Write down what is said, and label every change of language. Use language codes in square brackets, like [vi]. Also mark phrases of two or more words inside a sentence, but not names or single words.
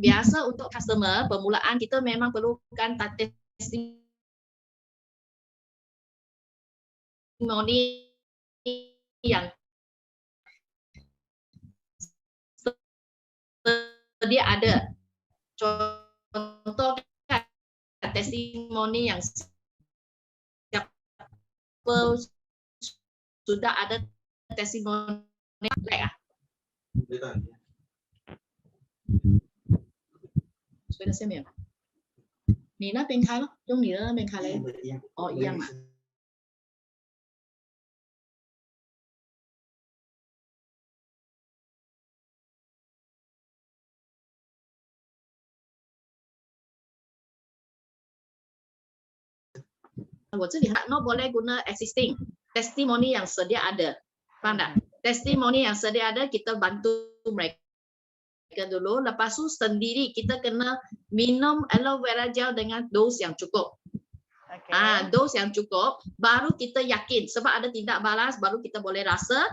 [ms] biasa untuk customer, permulaan kita memang perlukan testimoni yang dia ada. Contoh kan, testimoni yang siapa sudah ada testimoni [zh] like 所以在下面，你那边开咯，用你的那边开嘞。哦，一样嘛。我这里 [ms] no boleh guna existing testimoni yang sedia ada, faham tak? Testimoni yang sedia ada kita bantu mereka dulu, lepas tu sendiri kita kena minum aloe vera gel dengan dos yang cukup. Dos yang cukup, baru kita yakin. Sebab ada tindak balas, baru kita boleh rasa.